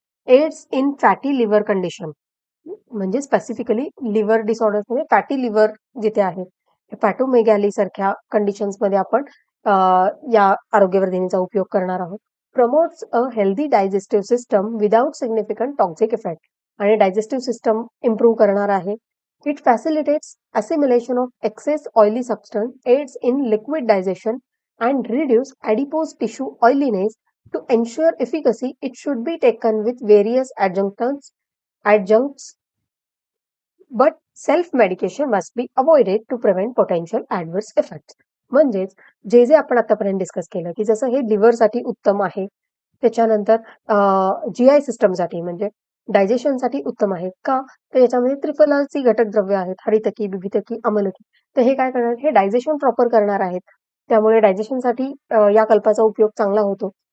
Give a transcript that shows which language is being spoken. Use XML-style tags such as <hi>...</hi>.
<en>aids in fatty liver condition</en> <mr>म्हणजे specifically liver डिसऑर्डर्समध्ये fatty liver जिथे आहे, हेपॅटोमेगॅली सारख्या कंडिशन्समध्ये आपण या आरोग्यवर्धिनीचा उपयोग करणार आहोत.</mr> <en>promotes a healthy digestive system without significant toxic effect</en> <mr>आणि डायजेस्टिव्ह सिस्टम इम्प्रूव्ह करणार आहे.</mr> <en>It facilitates assimilation of excess oily substance, aids in liquid digestion, and reduce adipose tissue oiliness. To ensure efficacy, it should be taken with various adjuncts, but self-medication must be avoided to prevent potential adverse effects.</en> <mr>म्हणजेच जे जे आपण आतापर्यंत discuss केलं की जसं हे लिव्हरसाठी उत्तम आहे, त्याच्यानंतर जीआय सिस्टमसाठी म्हणजे डायजेशनसाठी उत्तम आहे का? तर याच्यामध्ये त्रिफलाची घटक द्रव्य आहेत, हरितकी, विभितकी, अमलकी. तर हे काय करणार? हे डायजेशन प्रॉपर करणार आहेत. त्यामुळे डायजेशनसाठी या कल्पाचा उपयोग चांगला होतो.</mr>